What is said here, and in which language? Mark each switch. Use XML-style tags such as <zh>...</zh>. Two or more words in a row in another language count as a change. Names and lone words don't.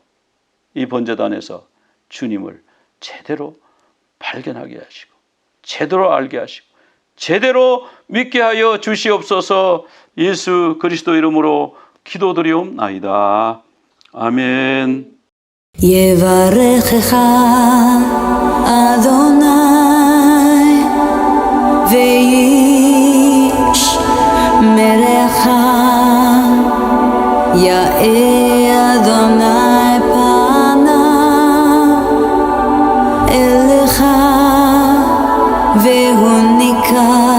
<ko>이 번제단에서 주님을 제대로 발견하게 하시고 제대로 알게 하시고 제대로 믿게 하여 주시옵소서. 예수 그리스도 이름으로 기도드리옵나이다. 아멘.</ko> <he>יברכך אדוני וישמרך, יאר אדוני פניו אליך והוניקה,</he>